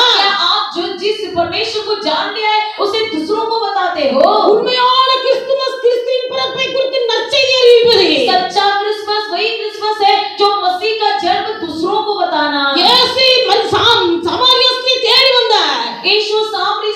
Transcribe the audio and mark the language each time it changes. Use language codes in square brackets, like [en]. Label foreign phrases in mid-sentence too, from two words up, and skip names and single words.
[hi] क्या आप जो जिस परमेश्वर को जान लिया है उसे दूसरों को बताते हो? [ta] உண்மையான கிறிஸ்துமஸ் கிறிஸ்துவின் பிறப்பை குறித்து நற்செய்தி அறிவிப்பது. [hi] सच्चा क्रिसमस वही क्रिसमस है जो मसीह का जन्म दूसरों को बताना। [ta] இயேசு சமாரிய ஸ்திரீ தேடி வந்தார். [hi] यीशु